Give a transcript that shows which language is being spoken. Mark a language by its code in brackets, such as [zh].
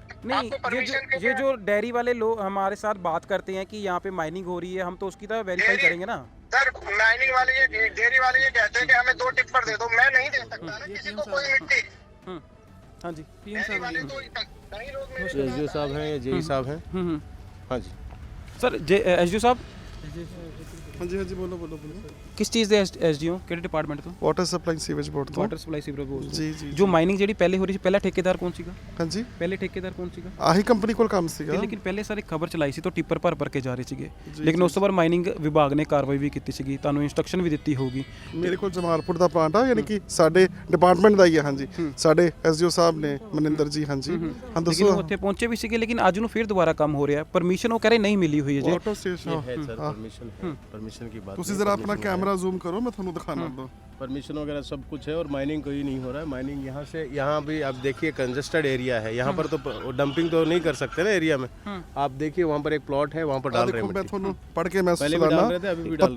[hi] नहीं, ये जो डेयरी वाले लोग हमारे साथ बात करते हैं कि यहाँ पे माइनिंग हो रही है, हम तो उसकी तरह वेरीफाई करेंगे ना सर। माइनिंग वाले ये डेयरी वाले ये कहते हैं कि हमें 2 टिप्पर दे दो, मैं नहीं दे सकता ना किसी को कोई मिट्टी। हाँ जी, डेयरी वाले तो कई लोग मेरे एसडीओ साहब हैं या जेई साहब हैं। हाँ जी सर एसडीओ साहब हाँ जी बोलो बोलो बोलो। किस चीज़ [pa] ਦੇ ਐਸਡੀਓ ਕਿਹੜੇ ਡਿਪਾਰਟਮੈਂਟ ਤੋਂ? ਵਾਟਰ ਸਪਲਾਈ ਸੀਵੇਜ ਬੋਰਡ ਤੋਂ। ਵਾਟਰ ਸਪਲਾਈ ਸੀਵਰੇਜ ਬੋਰਡ ਜੀ ਜੀ। ਜੋ ਮਾਈਨਿੰਗ ਜਿਹੜੀ ਪਹਿਲੇ ਹੋ ਰਹੀ ਸੀ, ਪਹਿਲਾ ਠੇਕੇਦਾਰ ਕੌਣ ਸੀਗਾ? ਹਾਂਜੀ, ਪਹਿਲੇ ਠੇਕੇਦਾਰ ਕੌਣ ਸੀਗਾ? ਆਹੀ ਕੰਪਨੀ ਕੋਲ ਕੰਮ ਸੀਗਾ। ਲੇਕਿਨ ਪਹਿਲੇ ਸਾਰੇ ਖਬਰ ਚਲਾਈ ਸੀ ਤਾਂ ਟਿੱਪਰ ਭਰ ਕੇ ਜਾ ਰਹੇ ਸੀਗੇ, ਲੇਕਿਨ ਉਸ ਤੋਂ ਬਾਅਦ ਮਾਈਨਿੰਗ ਵਿਭਾਗ ਨੇ ਕਾਰਵਾਈ ਵੀ ਕੀਤੀ ਸੀਗੀ, ਤੁਹਾਨੂੰ ਇੰਸਟਰਕਸ਼ਨ ਵੀ ਦਿੱਤੀ ਹੋਊਗੀ। ਮੇਰੇ ਕੋਲ ਜਮਾਲਪੁਰ ਦਾ ਪਲਾਂਟ ਆ, ਯਾਨੀ ਕਿ ਸਾਡੇ ਡਿਪਾਰਟਮੈਂਟ ਦਾ ਹੀ ਆ। ਹਾਂਜੀ, ਸਾਡੇ ਐਸਡੀਓ ਸਾਹਿਬ ਨੇ ਮਨਿੰਦਰ ਜੀ। ਹਾਂਜੀ ਹਾਂ ਦੱਸੋ। ਲੇਕਿਨ ਉੱਥੇ ਪਹੁੰਚੇ ਵੀ ਸੀਗੇ, ਲੇਕਿਨ ਅੱਜ ਨੂੰ ਫਿਰ ਦੁਬਾਰਾ ਕੰਮ ਹੋ ਰਿਹਾ, ਪਰਮਿਸ਼ਨ ਉਹ ਕਹ ਰਹੇ ਨਹੀਂ ਮਿਲੀ ਹੋਈ ਹੈ ਜੀ। ਆਟੋ ਸਟੇਸ਼ਨ [hi] परमिशन की बात [pa] ਤੁਸੀਂ ਜ਼ਰਾ ਆਪਣਾ ਕੈਮਰਾ ਜ਼ੂਮ ਕਰੋ, ਮੈਂ ਤੁਹਾਨੂੰ ਦਿਖਾਣਾ ਦੋ। [hi] परमिशन वगैरह सब कुछ है और माइनिंग कोई नहीं हो रहा है। माइनिंग यहाँ से यहाँ भी आप देखिए कंजस्टेड एरिया है, यहाँ पर तो डंपिंग तो नहीं कर सकते ना एरिया में। आप देखिए वहाँ पर एक प्लॉट है, वहाँ पर डाल रहे हैं [pa] ਮੈਂ ਤੁਹਾਨੂੰ ਪੜ੍ਹ ਕੇ ਮੈਂ [hi] पहले भी डाल रहे थे, अभी भी डाल